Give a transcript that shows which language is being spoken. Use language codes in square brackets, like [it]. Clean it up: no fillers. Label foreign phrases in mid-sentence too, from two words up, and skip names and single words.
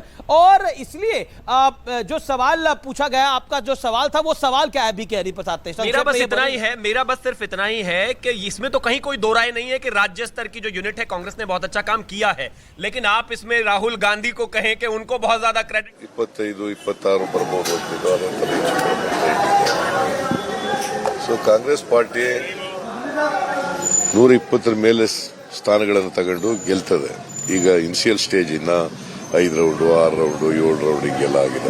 [hi] और इसलिए जो सवाल पूछा गया, आपका जो सवाल था, वो सवाल क्या है बीके हरिप्रसाद? मेरा बस इतना ही है, मेरा बस सिर्फ इतना ही है कि इसमें तो कहीं कोई दो राय नहीं है कि राज्य स्तर की जो यूनिट है, कांग्रेस ने बहुत अच्छा काम किया है। लेकिन आप इसमें राहुल गांधी को कहें कि उनको बहुत ज्यादा क्रेडिट। [kn] 25-26 ಬರ್ಬೋದು ಅಂತಿದ್ದು ಅದಂತ ಸೊ ಕಾಂಗ್ರೆಸ್ ಪಾರ್ಟಿ 120 ಮೇಲೆ ಸ್ಥಾನಗಳನ್ನು ತಗೊಂಡು ಗೆಲ್ತದೆ. ಈಗ [en] initial stage [kn] ಇನ್ನ 5 ರೌಂಡ್ 6 ರೌಂಡ್ 7 ರೌಂಡ್ ಹಿಂಗೆಲ್ಲ ಆಗಿದೆ.